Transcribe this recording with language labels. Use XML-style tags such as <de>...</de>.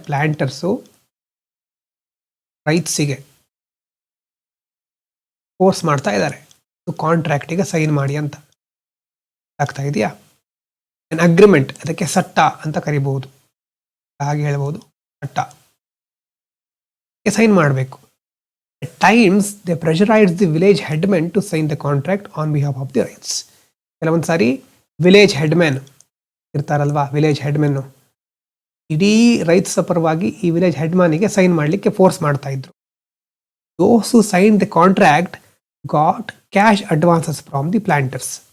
<kn>ಪ್ಲಾಂಟರ್ಸು ರೈಟ್ಸಿಗೆ force ಮಾಡ್ತಾ ಇದ್ದಾರೆ, ಕಾಂಟ್ರಾಕ್ಟಿಗೆ sign ಮಾಡಿ ಅಂತ. ಆಗ್ತಾ ಇದೆಯಾ? ಎನ್ ಅಗ್ರಿಮೆಂಟ್, ಅದಕ್ಕೆ ಸಟ್ಟ ಅಂತ ಕರಿಬಹುದು, ಹಾಗೆ ಹೇಳ್ಬೋದು. ಸಟ್ಟ ಸೈನ್ ಮಾಡಬೇಕು.</kn> <en>At times they pressurized the village headman to sign the contract on behalf of the rights.</en> <kn>ಕೆಲವೊಂದು ಸಾರಿ ವಿಲೇಜ್ ಹೆಡ್ಮ್ಯಾನ್ ಇರ್ತಾರಲ್ವಾ, ವಿಲೇಜ್ ಹೆಡ್ಮೆನ್ನು ಇಡೀ ರೈಟ್ಸ್ ಪರವಾಗಿ ಈ ವಿಲೇಜ್ ಹೆಡ್ಮ್ಯಾನಿಗೆ ಸೈನ್ ಮಾಡಲಿಕ್ಕೆ ಫೋರ್ಸ್ ಮಾಡ್ತಾ ಇದ್ರು.</kn> <en>Those who signed the contract got cash advances from the planters.</en>